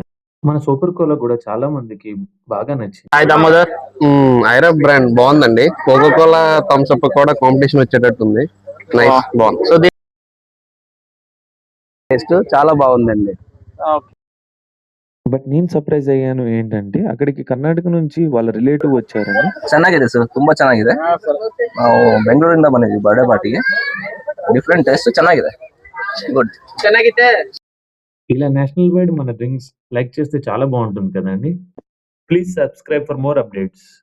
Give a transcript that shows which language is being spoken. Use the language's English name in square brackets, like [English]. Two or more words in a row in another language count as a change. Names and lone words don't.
[Telugu] మన సూపర్ కోలా కూడా చాలా మందికి బాగా నచ్చింది. హాయ్ దామోదర్. ఐరా బ్రాండ్ బాగుందండి. కోకో కోలా థమ్స్ అప్ కూడా కాంపిటీషన్ వచ్చేటట్టు ఉంది. నైస్, బాగుంది. సో టేస్ట్ చాలా బాగుందండి. బట్ నేను సర్ప్రైజ్ అయ్యాను ఏంటంటే అక్కడికి ಕರ್ನಾಟಕ నుంచి వాళ్ళ ರಿಲೇಟಿವ್ వచ్చారని. [Kannada] ಚೆನ್ನಾಗಿದೆ ಸರ್, ತುಂಬಾ ಚೆನ್ನಾಗಿದೆ. ನಾವು ಬೆಂಗಳೂರಿಂದ ಬಂದಿದ್ದೀವಿ [English] birthday party-ge. different taste [Kannada] ಚೆನ್ನಾಗಿದೆ. ಗುಡ್, ಚೆನ್ನಾಗಿದೆ. [Telugu] ఇలా [English] nationwide [Telugu] మన డ్రింక్స్ లైక్ చేస్తే చాలా బాగుంటుంది కదండి. [English] Please subscribe for more updates.